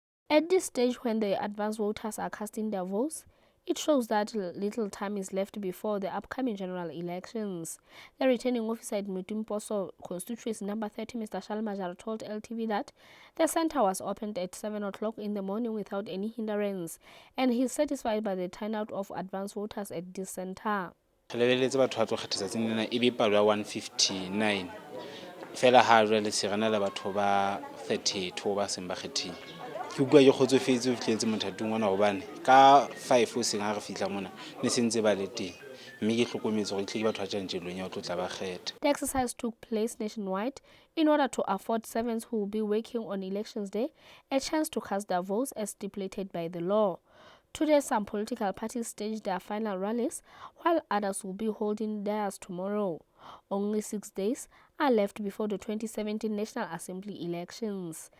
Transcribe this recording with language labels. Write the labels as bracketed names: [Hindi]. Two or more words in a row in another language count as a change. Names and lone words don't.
[English] At this stage, when the advance voters are casting their votes, it shows that little time is left before the upcoming general elections. The returning officer at Mutimposo constituency number 30, Mr. Shalmajar, told LTV that the center was opened at 7 o'clock in the morning without any hindrance, and he is satisfied by the turnout of advance voters at this center. [Southern Sotho] Lebeletse batho ba tlo kgetha tsatsing lena e be palo ya 159 fela ha jwale se rena le batho ba 32 ba seng ba kgethile. Ke utlwa ke kgotsofetse ho fihletse mothatung ona hobane ka 5 o seng ha re fihla mona ne sentse ba le teng, mme ke hlokometse hore ke batho ba tjantjelong ya ho tlo tla ba kgetha. [English] The exercise took place nationwide in order to afford servants who will be working on elections day a chance to cast their votes as stipulated by the law. Today, some political parties staged their final rallies, while others will be holding theirs tomorrow. Only 6 days are left before the 2017 National Assembly elections.